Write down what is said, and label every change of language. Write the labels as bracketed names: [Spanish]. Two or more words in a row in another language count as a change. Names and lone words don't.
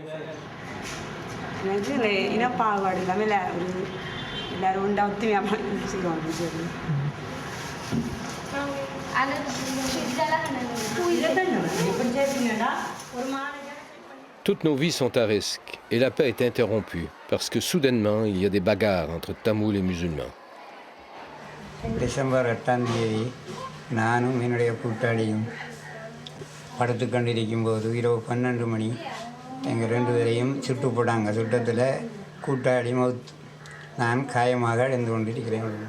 [French] Toutes nos vies sont à risque et la paix est interrompue parce que soudainement il y a des bagarres entre Tamouls et musulmans. [Tamil] டிசம்பர் 8ஆம் தேதி நானும் என்னுடைய கூட்டாளியும் படுத்து கொண்டிருக்கும் போது இரவு 12 மணி எங்கள் 2 பேரையும் சுட்டு போட்டாங்க. சுட்டத்தில் கூட்டாளி மவுத், நான் காயமாக இழந்து கொண்டிருக்கிறேன்.